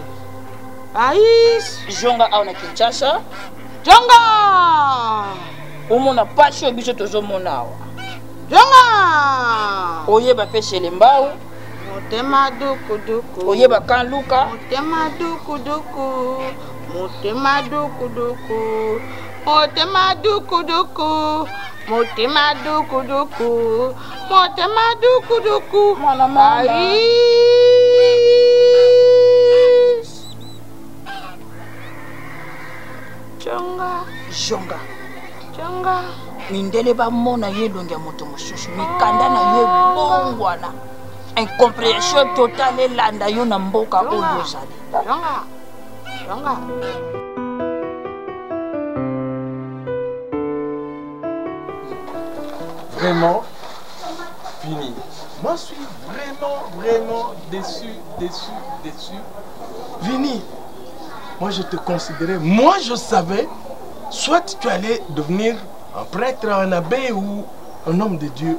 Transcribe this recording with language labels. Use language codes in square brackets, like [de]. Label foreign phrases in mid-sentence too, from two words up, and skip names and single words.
[ln] Raïs. Jonga aona Kinshasa. Jonga! Omona pashi obiso tozomona awa. Jonga! Oyeba pese lembao. Motema duku duku. Oyeba kan luka. Motema duku duku. Motema duku duku. Motema duku duku. Motema duku duku. Motema duku duku. Mwana mama. Jonga. Mindele ba mona yelongi ya moto mosusu mikanda na yo bongwana. [fr] Incompréhension totale [ln] elanda yo na mboka oyo ozali. Jonga. [fr] Vraiment fini. Moi je suis vraiment déçu. Vini, moi je te considérais, moi je savais, soit tu allais devenir un prêtre, un abbé ou un homme de Dieu.